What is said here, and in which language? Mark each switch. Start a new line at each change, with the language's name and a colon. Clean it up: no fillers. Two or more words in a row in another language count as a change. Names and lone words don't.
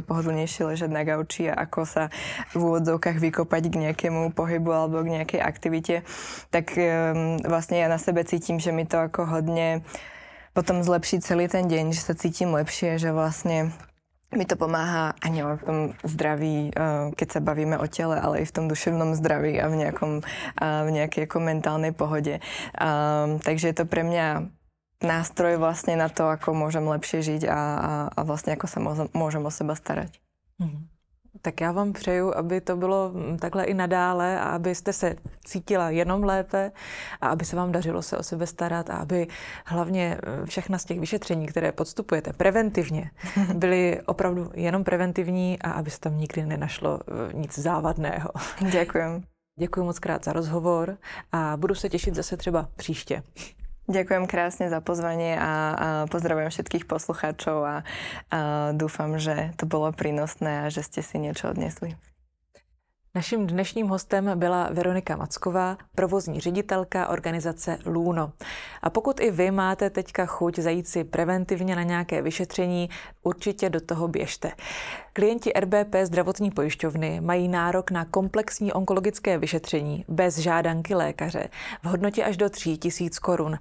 Slovak: pohodlnejšie ležať na gauči a ako sa v úvodzovkách vykopať k nejakému pohybu alebo k nejakej aktivite, tak vlastne ja na sebe cítim, že mi to ako hodne potom zlepší celý ten deň, že sa cítim lepšie, že vlastne mi to pomáha ani v tom zdraví, keď sa bavíme o tele, ale aj v tom duševnom zdraví a v nejakej ako mentálnej pohode. Takže je to pre mňa nástroj vlastne na to, ako môžem lepšie žiť a vlastne ako sa môžem o seba starať.
Czech: Tak já vám přeju, aby to bylo takhle i nadále a abyste se cítila jenom lépe a aby se vám dařilo se o sebe starat a aby hlavně všechna z těch vyšetření, které podstupujete preventivně, byly opravdu jenom preventivní a aby se tam nikdy nenašlo nic závadného.
Slovak: Ďakujem.
Czech: Děkuji moc krát za rozhovor a budu se těšit zase třeba příště.
Slovak: Ďakujem krásne za pozvanie a pozdravujem všetkých poslucháčov a dúfam, že to bolo prínosné a že ste si niečo odnesli.
Czech: Naším dnešním hostem byla Veronika Macková, provozní ředitelka organizace Luno. A pokud i vy máte teďka chuť zajít si preventivně na nějaké vyšetření, určitě do toho běžte. Klienti RBP zdravotní pojišťovny mají nárok na komplexní onkologické vyšetření bez žádanky lékaře v hodnotě až do 3 000 korun.